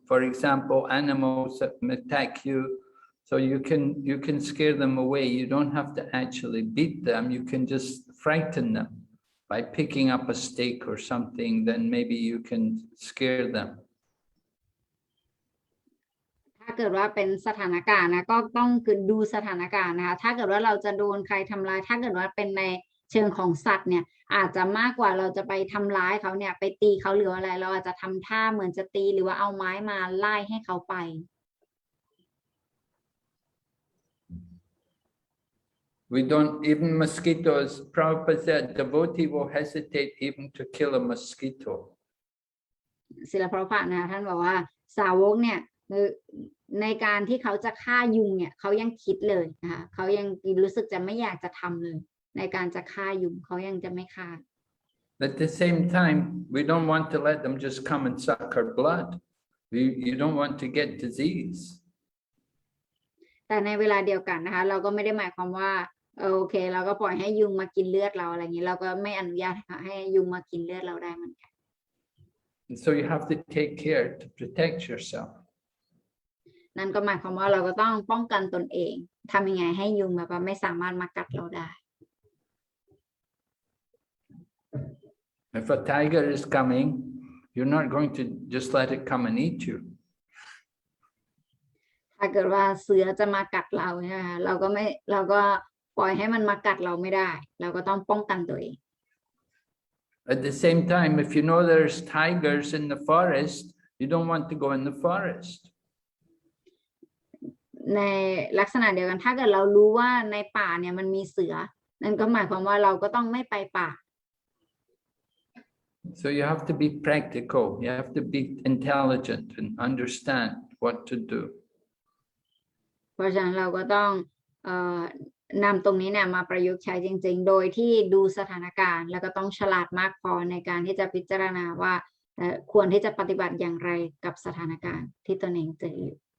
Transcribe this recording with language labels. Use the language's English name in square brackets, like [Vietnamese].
[English] For example, animals that attack you, so you can scare them away. You don't have to actually beat them. You can just frighten them by picking up a stake or something. Then maybe you can scare them. [Thai] ถ้าเกิดว่าเป็นสถานการณ์นะก็ต้องคือดูสถานการณ์นะคะถ้าเกิดว่าเราจะโดนใครทำร้ายถ้าเกิดว่าเป็นในเชิงของสัตว์เนี่ยอาจจะมากกว่าเราจะไปทำร้ายเขาเนี่ยไปตีเขาหรืออะไรเราอาจจะทำท่าเหมือนจะตีหรือว่าเอาไม้มาไล่ให้เขาไป [English] We don't, even mosquitoes, Prabhupada said, devotee will hesitate even to kill a mosquito. [Thai] ศิลปะนะคะท่านบอกว่าสาวกเนี่ยในการที่เขาจะฆ่ายุงเนี่ยเขายังคิดเลยนะคะเขายังรู้สึกจะไม่อยากจะทำเลยในการจะฆ่ายุงเขายังจะไม่ฆ่า [English] At the same time, we don't want to let them just come and suck our blood. You don't want to get disease. [Thai] แต่ในเวลาเดียวกันนะคะเราก็ไม่ได้หมายความว่าโอเคเราก็ปล่อยให้ยุงมากินเลือดเราอะไรอย่างนี้เราก็ไม่อนุญาตให้ยุงมากินเลือดเราได้เหมือนกัน [English] So you have to take care to protect yourself. [Thai] นั่นก็หมายความว่าเราก็ต้องป้องกันตนเองทำยังไงให้ยุงแบบว่าไม่สามารถมากัดเราได้ [English] If a tiger is coming, you're not going to just let it come and eat you. [Thai] ถ้าเกิดว่าเสือจะมากัดเรานะคะเราก็ปล่อยให้มันมากัดเราไม่ได้เราก็ต้องป้องกันตัวเอง [English] At the same time, if you know there's tigers in the forest, you don't want to go in the forest. [Thai] ในลักษณะเดียวกันถ้าเกิดเรารู้ว่าในป่าเนี่ยมันมีเสือนั่นก็หมายความว่าเราก็ต้องไม่ไปป่า [English] So you have to be practical. You have to be intelligent and understand what to do. [Thai] เพราะฉะนั้นเราก็ต้องนำตรงนี้เนี่ยมาประยุกต์ใช้จริงๆโดยที่ดูสถานการณ์แล้วก็ต้องฉลาดมากพอในการที่จะพิจารณาว่าควรที่จะปฏิบัติอย่างไรกับสถานการณ์ที่ตนเองเจออยู่